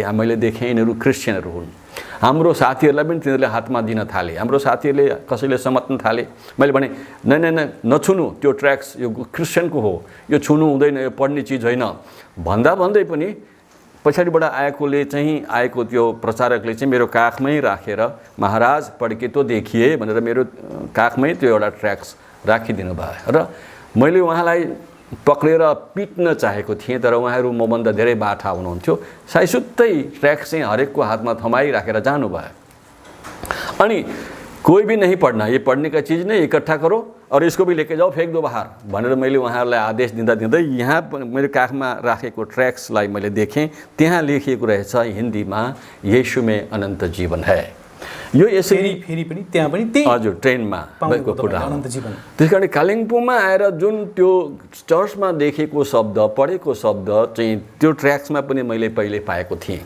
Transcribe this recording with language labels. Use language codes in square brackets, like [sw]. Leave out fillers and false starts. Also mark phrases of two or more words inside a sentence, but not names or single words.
[ne] मैले देखेँ यिनीहरू क्रिस्चियनहरू हुन्। हाम्रो साथीहरूलाई पनि तिनीहरूले हातमा दिन थाले। हाम्रो साथीहरूले कसैले समात्न थाले। मैले भने नछुनु, त्यो ट्र्याक्स यो क्रिस्चियनको हो, यो छुनु हुँदैन, यो पढ्ने चिज होइन भन्दै पनि पछाडिबाट आएको त्यो प्रचारकले चाहिँ मेरो काखमै राखेर, महाराज [hi] पढ के तो देखिए [ne] भनेर मेरो काखमै त्यो एउटा ट्र्याक्स राखिदिनु भयो। र मैले उहाँलाई पक्रेर पिट्न चाहेको थिएँ, तर उहाँहरू मभन्दा धेरै बाठा हुनुहुन्थ्यो। साइसुत्तै ट्र्याक्स चाहिँ हरेकको हातमा थमाइराखेर जानुभयो। अनि [hi] कोई भी नहीं पढ़ना, ये पढ़ने का चीज़ नहीं, इकट्ठा करो और इसको भी लेके जाओ, फेंक दो बाहर [ne] भनेर मैले उहाँहरूलाई आदेश दिँदै यहाँ मेरो काखमा राखेको ट्र्याक्सलाई मैले देखेँ। त्यहाँ लेखिएको रहेछ हिन्दीमा, [hi] येशू में अनन्त जीवन है। [ne] यो यसरी फेरि पनि त्यहाँ पनि त्यही हजुर ट्रेनमा भएको कुरा हो। अनन्त जीवन। त्यसकारण कालिम्पोङमा आएर जुन त्यो चर्चमा देखेको शब्द, पढेको शब्द चाहिँ त्यो ट्र्याक्समा पनि मैले पहिले पाएको थिएँ।